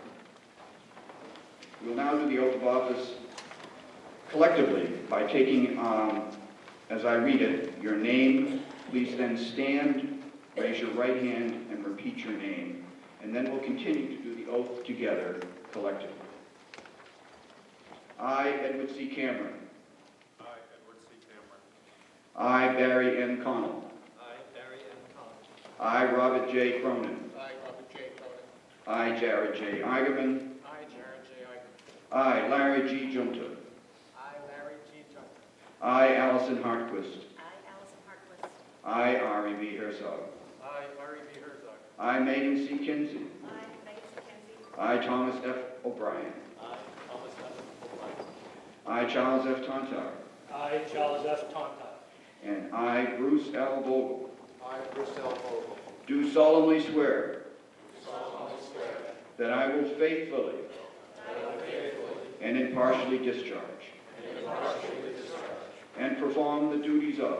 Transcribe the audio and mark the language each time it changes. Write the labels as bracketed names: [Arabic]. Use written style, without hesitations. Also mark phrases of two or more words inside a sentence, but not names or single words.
[English] We will now do the oath of office collectively by taking, as I read it, your name. Please then stand, raise your right hand, and repeat your name. And then we'll continue to do the oath together collectively. I, Edward C. Cameron. I, Edward C. Cameron. I, Barry N. Connell. I, Barry N. Connell. I, Robert J. Cronin. I, Robert J. Cronin. I, Jared J. Eigenman. I, Jared J. Eigenman. I, Larry G. Junta. I, Larry G. Junta. I, Allison Hartquist. I, Allison Hartquist. I, Ari B. Herzog. I, Ari B. Herzog. I, Megan C. Kinsey. I, Megan C. Kinsey. I, Thomas F. O'Brien. I, Thomas F. O'Brien. I, Charles F. Tontar. I, Charles F. Tontar. And I, Bruce L. Vogel, I, Bruce L. Vogel. do solemnly swear Solemnly swear that I will faithfully that I will faithfully and impartially discharge and impartially discharge and perform the duties of